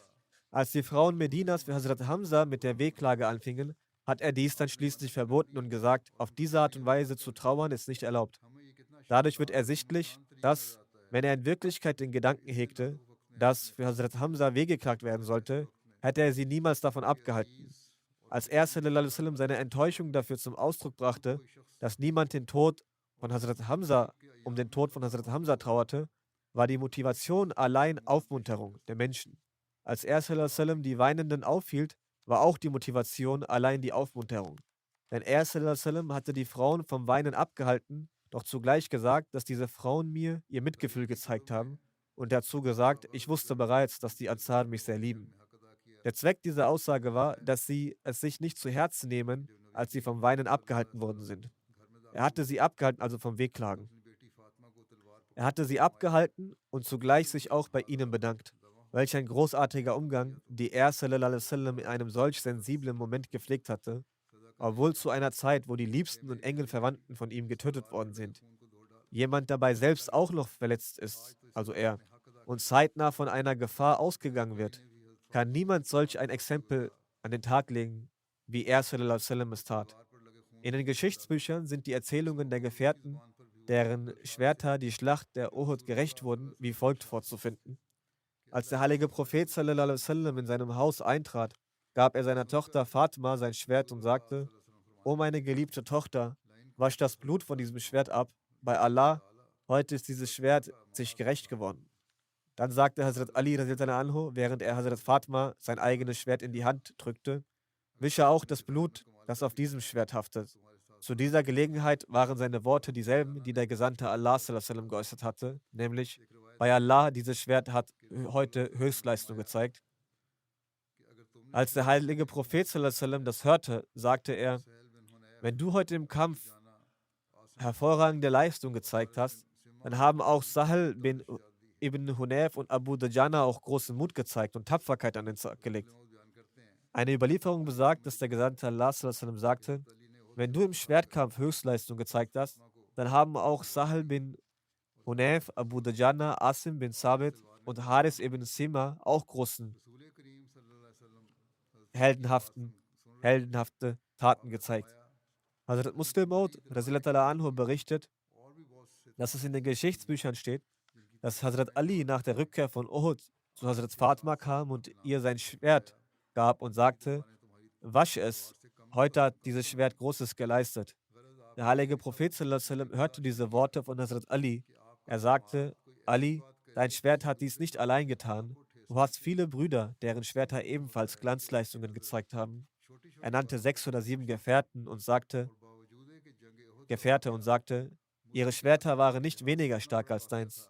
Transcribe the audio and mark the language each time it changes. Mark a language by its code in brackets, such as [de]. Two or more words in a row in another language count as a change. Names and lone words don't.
[de] Als die Frauen Medinas für Hazrat Hamza mit der Wehklage anfingen, hat er dies dann schließlich verboten und gesagt: Auf diese Art und Weise zu trauern ist nicht erlaubt. Dadurch wird ersichtlich, dass, wenn er in Wirklichkeit den Gedanken hegte, dass für Hazrat Hamza wehgeklagt werden sollte, hätte er sie niemals davon abgehalten. Als er [ar] صلى الله عليه وسلم [de] seine Enttäuschung dafür zum Ausdruck brachte, dass niemand um den Tod von Hazrat Hamza trauerte, war die Motivation allein Aufmunterung der Menschen. Als er [ar] صلى الله عليه وسلم [de] die Weinenden aufhielt, war auch die Motivation allein die Aufmunterung. Denn er [ar] صلى الله عليه وسلم [de] hatte die Frauen vom Weinen abgehalten, doch zugleich gesagt, dass diese Frauen mir ihr Mitgefühl gezeigt haben und dazu gesagt: Ich wusste bereits, dass die Ansar mich sehr lieben. Der Zweck dieser Aussage war, dass sie es sich nicht zu Herzen nehmen, als sie vom Weinen abgehalten worden sind. Er hatte sie abgehalten, also vom Wehklagen. Er hatte sie abgehalten und zugleich sich auch bei ihnen bedankt. Welch ein großartiger Umgang, die er [ar] صلى الله عليه وسلم [de] in einem solch sensiblen Moment gepflegt hatte, obwohl zu einer Zeit, wo die liebsten und engen Verwandten von ihm getötet worden sind. Jemand dabei selbst auch noch verletzt ist, also er, und zeitnah von einer Gefahr ausgegangen wird, kann niemand solch ein Exempel an den Tag legen, wie er [ar] صلى الله عليه وسلم [de] es tat. In den Geschichtsbüchern sind die Erzählungen der Gefährten, deren Schwerter die Schlacht der Uhud gerecht wurden, wie folgt vorzufinden. Als der heilige Prophet [ar] صلى الله عليه وسلم [de] in seinem Haus eintrat, gab er seiner Tochter Fatima sein Schwert und sagte: O meine geliebte Tochter, wasch das Blut von diesem Schwert ab. Bei Allah, heute ist dieses Schwert sich gerecht geworden. Dann sagte Hazrat Ali, [ar] رضي الله عنه, [de] während er Hazrat Fatma sein eigenes Schwert in die Hand drückte, wische auch das Blut, das auf diesem Schwert haftet. Zu dieser Gelegenheit waren seine Worte dieselben, die der Gesandte Allah [ar] صلى الله عليه وسلم [de] geäußert hatte, nämlich, bei Allah, dieses Schwert hat heute Höchstleistung gezeigt. Als der heilige Prophet [ar] صلى الله عليه وسلم [de] das hörte, sagte er, wenn du heute im Kampf hervorragende Leistung gezeigt hast, dann haben auch Sahel bin Ibn Hunayf und Abu Dajana auch großen Mut gezeigt und Tapferkeit an den Tag gelegt. Eine Überlieferung besagt, dass der Gesandte Allah [ar] صلى الله عليه وسلم [de] sagte, wenn du im Schwertkampf Höchstleistung gezeigt hast, dann haben auch Sahel bin Hunayf, Abu Dajana, Asim bin Sabit und Haris ibn Sima auch großen heldenhafte Taten gezeigt. Hazrat Muslim Maud anhu berichtet, dass es in den Geschichtsbüchern steht, dass Hazrat Ali nach der Rückkehr von Uhud zu Hazrat Fatma kam und ihr sein Schwert gab und sagte, wasche es, heute hat dieses Schwert Großes geleistet. Der heilige Prophet [ar] صلى الله عليه وسلم [de] hörte diese Worte von Hazrat Ali. Er sagte, Ali, dein Schwert hat dies nicht allein getan. Du hast viele Brüder, deren Schwerter ebenfalls Glanzleistungen gezeigt haben. Er nannte 6 oder 7 Gefährte und sagte, ihre Schwerter waren nicht weniger stark als deins.